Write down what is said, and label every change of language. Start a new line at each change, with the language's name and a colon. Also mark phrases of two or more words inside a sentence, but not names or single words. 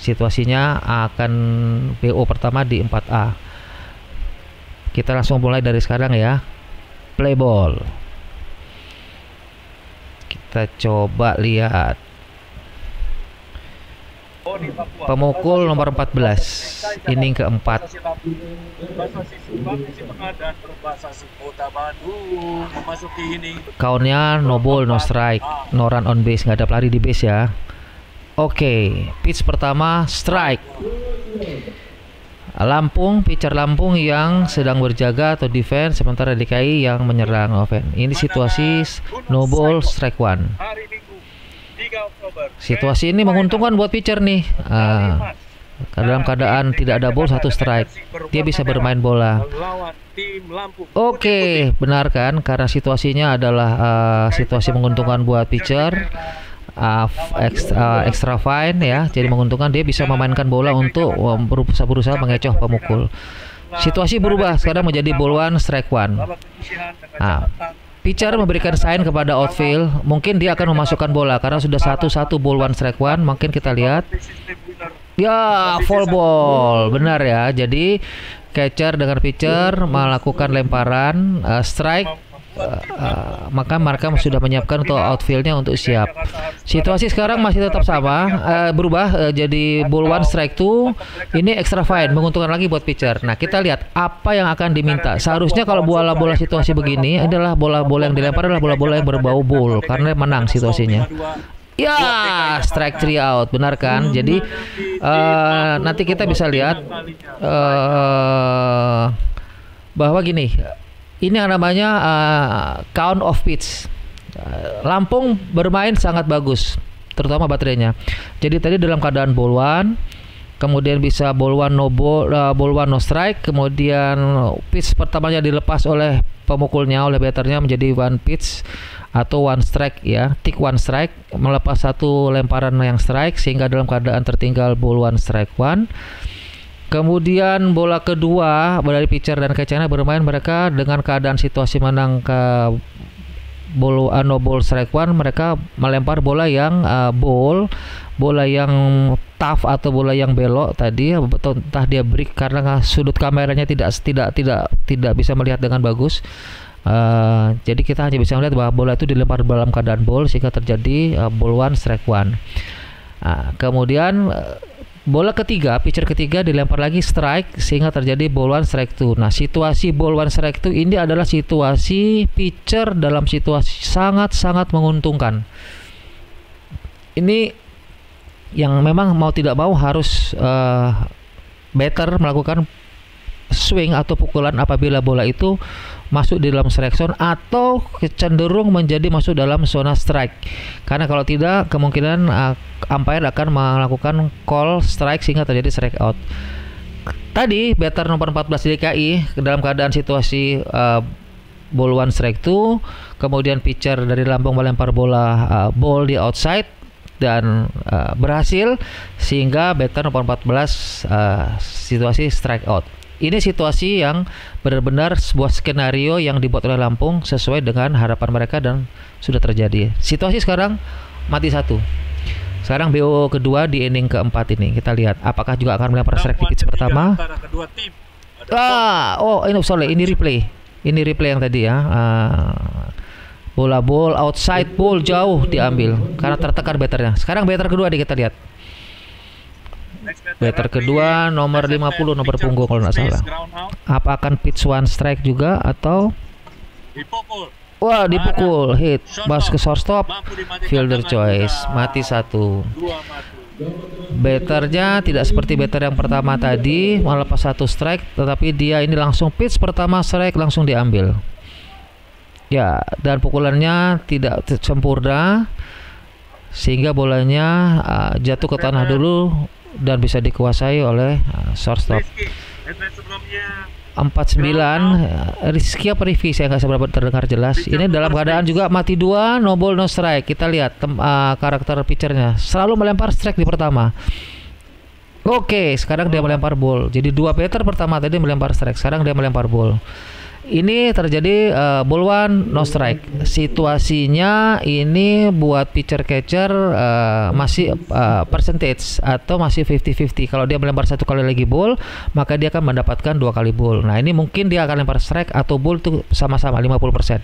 Indonesian: Situasinya akan BO pertama di 4A. Kita langsung mulai dari sekarang ya.
English: Play ball.
Indonesian: Kita coba lihat. Pemukul nomor 14, inning keempat.
English: Countnya no ball, no strike, no run on base,
Indonesian: nggak ada pelari di base ya. Oke, pitch pertama strike. Lampung, pitcher Lampung yang sedang berjaga atau defense, sementara DKI yang menyerang offense. Ini situasi
English: no ball, strike one.
Indonesian: Situasi ini menguntungkan buat pitcher nih. Dalam keadaan tidak ada ball, satu strike, dia bisa bermain bola. Oke, benar kan? Karena situasinya adalah situasi menguntungkan buat pitcher.
English: Extra fine
Indonesian: ya, jadi menguntungkan, dia bisa memainkan bola untuk berusaha mengecoh pemukul. Situasi berubah sekarang menjadi
English: ball one, strike one.
Indonesian: Pitcher memberikan sign kepada outfield, mungkin dia akan memasukkan bola karena sudah 1-1
English: ball one strike one.
Indonesian: Mungkin kita lihat, ya
English: foul ball,
Indonesian: benar ya. Jadi catcher dengan pitcher melakukan lemparan strike. Maka mereka sudah menyiapkan untuk outfieldnya untuk siap. Situasi sekarang masih tetap sama, berubah jadi
English: ball one strike two. Ini extra fine,
Indonesian: menguntungkan lagi buat pitcher. Nah, kita lihat apa yang akan diminta. Seharusnya kalau bola-bola situasi begini adalah bola-bola yang dilempar adalah bola-bola yang berbau ball karena menang situasinya. Ya,
English: strike 3 out,
Indonesian: benar kan? Jadi nanti kita bisa lihat bahwa gini. Ini yang namanya
English: count of pitch.
Indonesian: Lampung bermain sangat bagus, terutama baterainya. Jadi tadi dalam keadaan
English: ball one,
Indonesian: kemudian bisa
English: ball one no ball, ball one no strike,
Indonesian: kemudian pitch pertamanya dilepas oleh pemukulnya, oleh batternya menjadi
English: one pitch
Indonesian: atau
English: one strike
Indonesian: ya,
English: tick one strike,
Indonesian: melepas satu lemparan yang strike sehingga dalam keadaan tertinggal
English: ball one strike one.
Indonesian: Kemudian bola kedua dari pitcher dan catcher bermain mereka dengan keadaan situasi menang ke
English: ball no ball strike one.
Indonesian: Mereka melempar bola yang bola yang tough atau bola yang belok tadi, entah dia break karena sudut kameranya tidak bisa melihat dengan bagus. Jadi kita hanya bisa melihat bahwa bola itu dilempar dalam keadaan ball sehingga terjadi
English: ball one strike one.
Indonesian: Kemudian bola ketiga, pitcher ketiga dilempar lagi strike sehingga terjadi
English: ball one strike two.
Indonesian: Nah, situasi
English: ball one strike two
Indonesian: ini adalah situasi pitcher dalam situasi sangat-sangat menguntungkan. Ini yang memang mau tidak mau harus batter melakukan swing atau pukulan apabila bola itu masuk di dalam
English: strike zone
Indonesian: atau cenderung menjadi masuk dalam zona strike. Karena kalau tidak, kemungkinan umpire akan melakukan
English: call strike
Indonesian: sehingga terjadi
English: strike out.
Indonesian: Tadi batter nomor 14 DKI dalam keadaan situasi
English: ball one strike two,
Indonesian: kemudian pitcher dari Lampung melempar bola ball di outside dan berhasil sehingga batter nomor 14 situasi
English: strike out.
Indonesian: Ini situasi yang benar-benar sebuah skenario yang dibuat oleh Lampung sesuai dengan harapan mereka dan sudah terjadi. Situasi sekarang mati satu. Sekarang BO kedua di inning keempat ini. Kita lihat apakah juga akan melempar strike di pitch pertama. Ini replay. Ini replay yang tadi ya. Bola
English: ball outside ball
Indonesian: jauh diambil karena tertekan batternya. Sekarang batter kedua kita lihat. Batter kedua nomor 50, nomor punggung kalau nggak salah. Apa akan
English: pitch one strike
Indonesian: juga atau dipukul hit bas ke shortstop,
English: fielder choice,
Indonesian: mati satu. Batternya tidak seperti batter yang pertama tadi melepas satu strike, tetapi dia ini langsung pitch pertama strike langsung diambil. Ya, dan pukulannya tidak sempurna sehingga bolanya jatuh ke tanah dulu dan bisa dikuasai oleh shortstop. 49 Rizky apa Rivi, saya nggak seberapa terdengar jelas. Ini dalam keadaan juga mati dua,
English: no ball no strike.
Indonesian: Kita lihat karakter pitchernya selalu melempar strike di pertama. Oke, sekarang dia melempar ball. Jadi dua batter pertama tadi melempar strike, sekarang dia melempar ball. Ini terjadi
English: ball one no strike.
Indonesian: Situasinya ini buat
English: pitcher catcher
Indonesian: masih percentage atau masih 50-50. Kalau dia melempar satu kali lagi ball, maka dia akan mendapatkan 2 kali ball. Nah, ini mungkin dia akan lempar strike atau ball tuh sama-sama 50%.